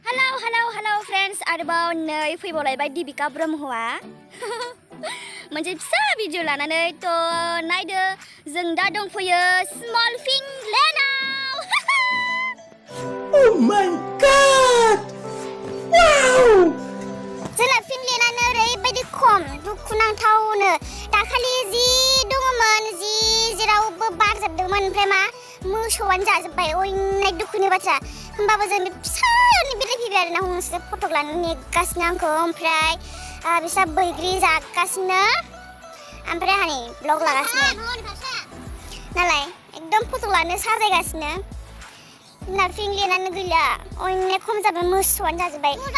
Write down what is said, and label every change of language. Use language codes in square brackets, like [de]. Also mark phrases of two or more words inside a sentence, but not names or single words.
[en] Hello friends, [brx] आरोबाव नै फैबावलायबाय दिबिका ब्रह्मआ मोनसे फिसा भिडिअ लानानै थ' नायदो जों दा दंफैयो स्मल फिंलेन्डआव [en] Oh my god! Wow! [brx] जोंना फिंलेन्डआनो ओरैबायदि खम दुखुनांथावनो दाखालि जि दङमोन जि जेरावबो बारजोबदोंमोन ओमफ्राय मा मोसौआनो जाजोब्बाय अयनाय दुखुनि बाथ्रा होमबाबो जों फिसायावनो बेरायफैबाय आरोना हमसे फट' लानो नेगासिनो आंखौ ओमफ्राय बिसा बैग्रि जागासिनो ओमफ्राय आंहा नै ब्लग लागासिनो नालाय एकदम फट' लानो साजायगासिनो जोंना फिंलेन्डआनो गैला अयनाय खम जाबाय मोसौआनो जाजोब्बाय